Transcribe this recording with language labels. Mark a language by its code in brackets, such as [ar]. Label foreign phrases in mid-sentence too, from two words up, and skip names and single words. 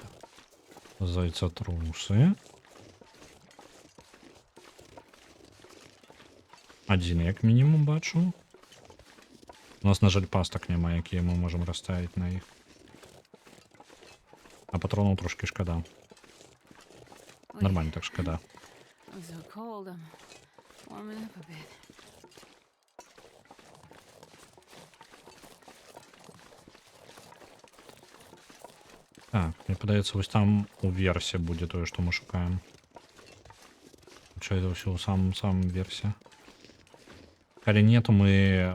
[be] Зайцатрусы. Адзін, як мінімум, бачу. У нас, на жаль, пастак няма, якія мы можам расставіць на іх. А патронаў трошки шкада. Ой, Нормально так шкада. [en] I'm so cold. I'm warming up a bit. [be] Так, мне падаецца, вось там уверсе будзе тое, што мы шукаем. Хутчэй за ўсё ў самым версе. Калі не, то мы...